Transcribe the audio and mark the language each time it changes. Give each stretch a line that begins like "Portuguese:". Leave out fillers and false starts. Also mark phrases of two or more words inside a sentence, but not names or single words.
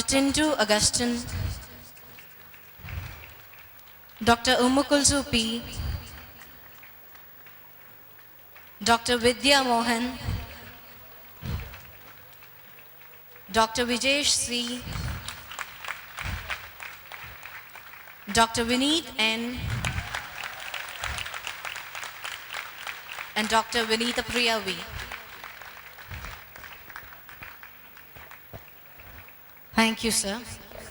English: Tindu Augustine, Dr. Umukulsu P, Dr. Vidya Mohan, Dr. Vijesh C, Dr. Vineet N, and Dr. Vinita Priya V. Thank you, sir.